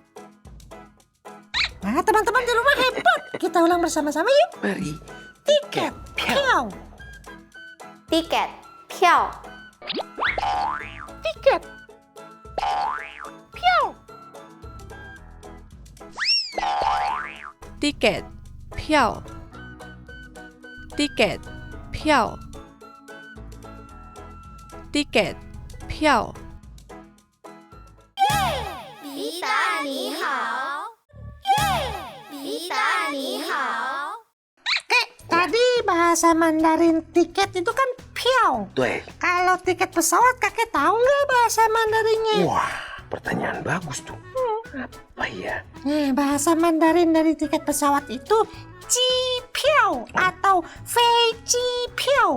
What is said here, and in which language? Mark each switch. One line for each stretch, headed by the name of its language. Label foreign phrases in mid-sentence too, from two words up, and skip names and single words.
Indonesian: Nah, teman-teman di rumah hebat. Kita ulang bersama-sama yuk. Mari. Tiket. Piau. tiket 票 Tiket. Piau. tiket 票 tiket 票 tiket 票
Chinese: 比达你好比达你好
Indonesian: Tadi bahasa Mandarin tiket itu kan piau. Tuh. Kalau tiket pesawat kakek tahu nggak bahasa Mandarinnya? Wah, pertanyaan bagus tuh. Apa ya? Nah, bahasa Mandarin dari tiket pesawat itu
Chinese: 机票
Indonesian: atau
Chinese: 飞机票.